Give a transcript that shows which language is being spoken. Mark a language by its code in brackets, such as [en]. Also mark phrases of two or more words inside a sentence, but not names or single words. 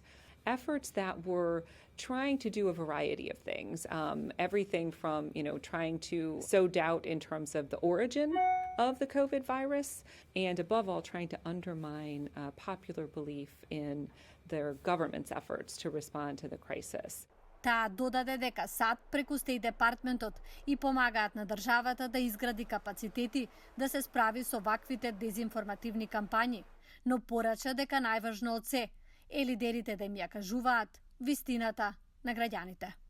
[en] Efforts that were trying to do a variety of things, everything from trying to sow doubt in terms of the origin of the COVID virus, and above all, trying to undermine popular belief in their government's efforts to respond to the crisis. [mk] Таа додаде дека САД преку Стејт Департментот и помагаат на државата да изгради капацитети да се справи со ваквите дезинформативни кампањи, но порача дека најважно од се е лидерите да им ја кажуваат вистината на граѓаните.